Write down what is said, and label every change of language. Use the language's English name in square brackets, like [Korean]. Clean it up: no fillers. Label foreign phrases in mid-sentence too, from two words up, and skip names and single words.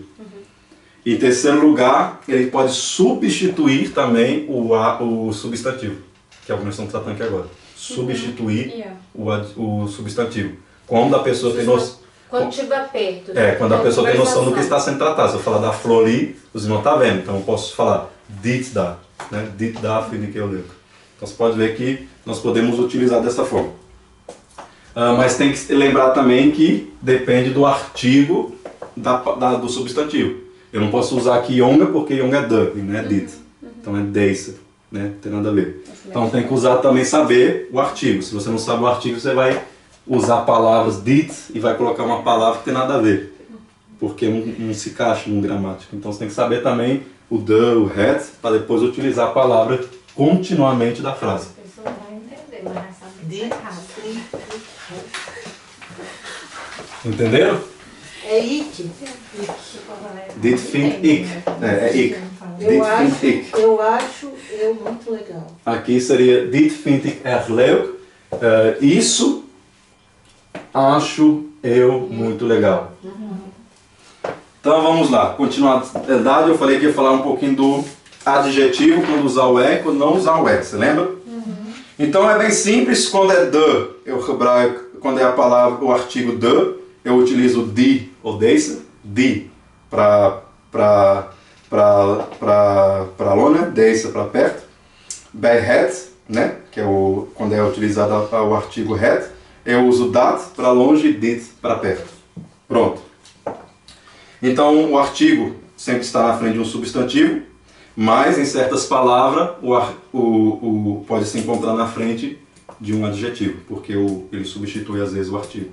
[Portuguese] E em terceiro lugar, ele pode substituir também o substantivo, que é o que nós estamos tratando aqui agora. Substituir o substantivo. Quando a pessoa tem noção... Quando estiver perto. Quando a pessoa tem noção do que está sendo tratado. Se eu falar da flor ali, os irmãos estão vendo. Então eu posso falar [Dutch] dit da, [Portuguese] né? [Dutch] Dit da vind ik heel leuk. [Portuguese] Então você pode ver que nós podemos utilizar dessa forma. Mas tem que lembrar também que depende do artigo do substantivo. Eu não posso usar aqui jonga porque jonga é de, não é dit. Então é deze, né? Não tem nada a ver. Então tem que usar também saber o artigo. Se você não sabe o artigo, você vai usar palavras dit e vai colocar uma palavra que tem nada a ver, porque não se encaixa no gramático. Então você tem que saber também o the, o het, para depois utilizar a palavra continuamente da frase. A pessoa vai entender, mas vai saber que é errado. Entenderam? É ik. [Dutch] Dit vind ik. É ik. Dit vind ik. [Portuguese] Eu acho eu muito legal. Aqui seria [Dutch] dit vind ik erg leuk. [Portuguese] Isso acho eu muito legal. Então vamos lá, continuidade. Eu falei que ia falar um pouquinho do adjetivo, quando usar o é e quando não usar o é, você lembra? Então é bem simples, quando é de, eu hebraico, quando é a palavra, o artigo de, eu utilizo die ou deze, die para longe, deze para perto. [Dutch] Bij het, [Portuguese] né, que é quando é utilizado o artigo het, eu uso dat para longe e dit para perto. Pronto. Então o artigo sempre está na frente de um substantivo, mas em certas palavras pode se encontrar na frente de um adjetivo, porque ele substitui às vezes o artigo.